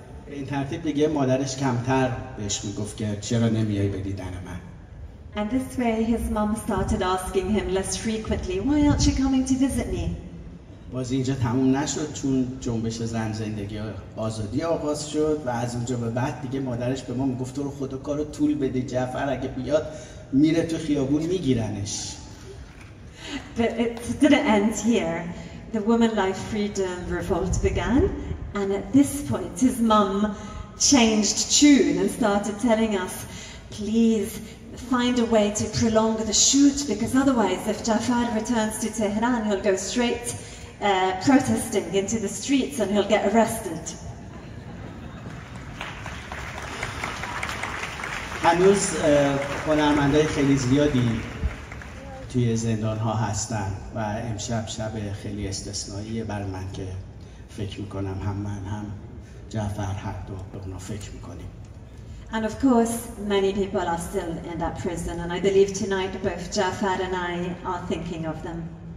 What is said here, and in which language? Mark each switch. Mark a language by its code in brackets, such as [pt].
[fa] این ترتیب دیگه مادرش کمتر بهش میگفت که چرا نمیای به دیدن من. [en] And this way his mom started asking him less frequently, why aren't you coming to visit me? [fa] باز اینجا تموم نشد چون جنبش زن زندگی آزادی آغاز شد و از اونجا به بعد دیگه مادرش به ما میگفت تو رو خدا کارو طول بده، جعفر اگه بیاد میره تو خیابون میگیرنش. [en] But it didn't end here. The Women Life Freedom Revolt began, and at this point his mum changed tune and started telling us, please find a way to prolong the shoot, because otherwise if Jafar returns to Tehran he'll go straight protesting into the streets and he'll get arrested. [fa] هنوز هنرمندای خیلی زیادی توی زندان ها هستن و امشب شب خیلی استثنائیه برای من که فکر میکنم هم من هم جعفر هر دو به اونا فکر میکنیم. [en] And of course many people are still in that prison, and I believe tonight both Jafar and I are thinking of them.